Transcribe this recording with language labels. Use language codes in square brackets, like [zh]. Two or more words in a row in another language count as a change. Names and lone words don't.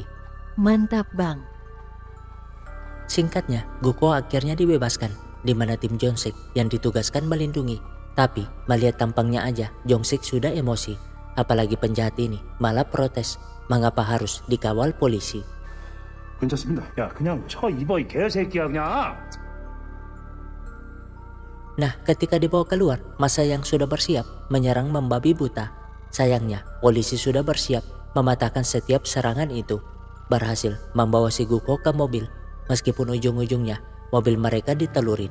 [id] Mantap bang. Singkatnya, Guk-ho akhirnya dibebaskan, di mana tim Jong-sik yang ditugaskan melindungi. Tapi melihat tampangnya aja, Jong-sik sudah emosi. Apalagi penjahat ini malah protes, mengapa harus dikawal polisi. [ko] 괜찮습니다. 야, 그냥 쳐 입어 이 개새끼야 그냥. [id] Nah, ketika dibawa keluar, masa yang sudah bersiap menyerang membabi buta. Sayangnya, polisi sudah bersiap mematahkan setiap serangan itu. Berhasil membawa si Guk-ho ke mobil, meskipun ujung-ujungnya mobil mereka ditelurin.